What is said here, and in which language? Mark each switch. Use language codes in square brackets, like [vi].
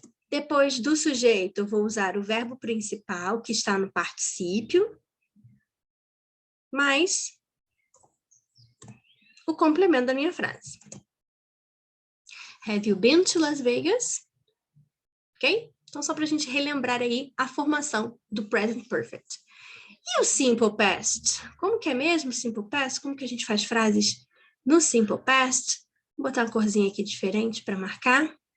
[pt] Depois do sujeito, eu vou usar o verbo principal, que está no particípio, mais o complemento da minha frase. [en] Have you been to Las Vegas? [pt] Ok? Então, só para a gente relembrar aí a formação do Present Perfect. E o Simple Past? Como que é mesmo o Simple Past? Como que a gente faz frases no Simple Past? Vou botar uma corzinha aqui diferente para marcar.